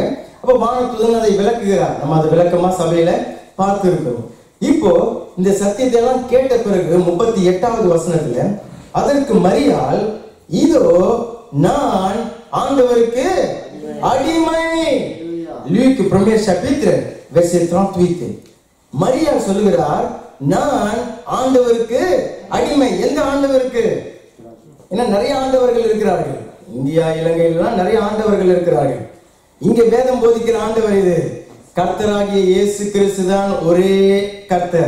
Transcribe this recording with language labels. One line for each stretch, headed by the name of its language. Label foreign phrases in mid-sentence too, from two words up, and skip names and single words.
Tamil: அப்ப வானதூதன் அதை விளக்குகிறார். நம்ம அதை விளக்கமா சபையில பார்த்து இருக்கிறோம். இப்போ இந்த சத்தியத்தை எல்லாம் கேட்ட பிறகு 38வது வசனத்துல அதற்கு மரியாள், இதோ நான் ஆண்டவருக்கு அடிமை.
French: லூக் 1er chapitre verset 38.
Tamil: மரியாள் சொல்லுகிறார், நான் ஆண்டவருக்கு அடிமை. எந்த ஆண்டவருக்கு? ஏன்னா நிறைய ஆண்டவர்கள் இருக்கிறார்கள். இந்தியா, இலங்கையிலாம் நிறைய ஆண்டவர்கள் இருக்கிறார்கள். இங்க வேதம் போதிக்கிற ஆண்டவர் இது கர்த்தராகிய இயேசு கிறிஸ்து தான் ஒரே கர்த்தர்.